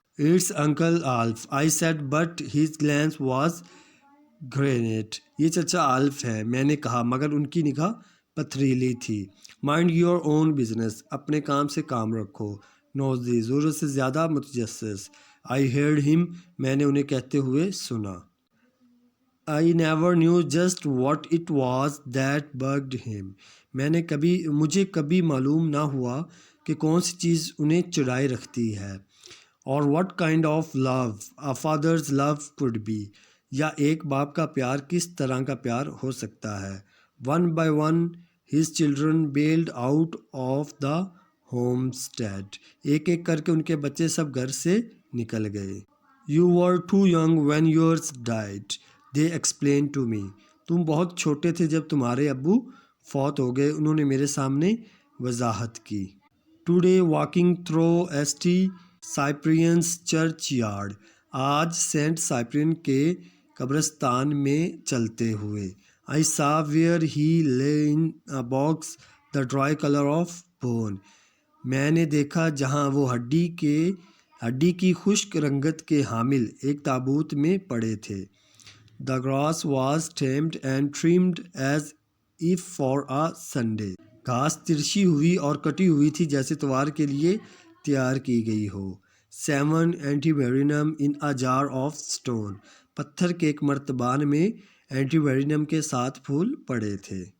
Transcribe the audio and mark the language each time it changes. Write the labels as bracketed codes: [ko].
[en] It's Uncle Alf, I said, but his glance was granite. [ur] یہ چچا آلف ہے میں نے کہا، مگر ان کی نگاہ پتھریلی تھی. [en] Mind your own business. [ur] اپنے کام سے کام رکھو. نوزی ضرورت سے زیادہ متجسس. [en] I heard him. [ur] میں نے انہیں کہتے ہوئے سنا. [en] I never knew just what it was that bugged him. [ur] مجھے کبھی معلوم نہ ہوا کہ کون سی چیز انہیں چڑھائے رکھتی ہے. [en] اور what kind of love a father's love could be. [ur] یا ایک باپ کا پیار کس طرح کا پیار ہو سکتا ہے. [en] One by one his children bailed out of the homestead. [ur] ایک ایک کر کے ان کے بچے سب گھر سے نکل گئے. [en] You were too young when yours died, they explained to me. [ur] تم بہت چھوٹے تھے جب تمہارے ابو فوت ہو گئے، انہوں نے میرے سامنے وضاحت کی. [en] Today walking through St. Cyprian's churchyard. [ur] آج سینٹ سائپرین کے قبرستان میں چلتے ہوئے. [en] I saw where he lay in a box the dry color of bone. [ur] میں نے دیکھا جہاں وہ ہڈی کی خشک رنگت کے حامل ایک تابوت میں پڑے تھے. [en] The grass was tamed and trimmed as if for a Sunday. [ur] گھاس ترشی ہوئی اور کٹی ہوئی تھی جیسے اتوار کے لیے تیار کی گئی ہو. [en] 7 antimaranthus in a jar of stone. [ur] پتھر کے ایک مرتبان میں اینٹی میرینم کے 7 پھول پڑے تھے.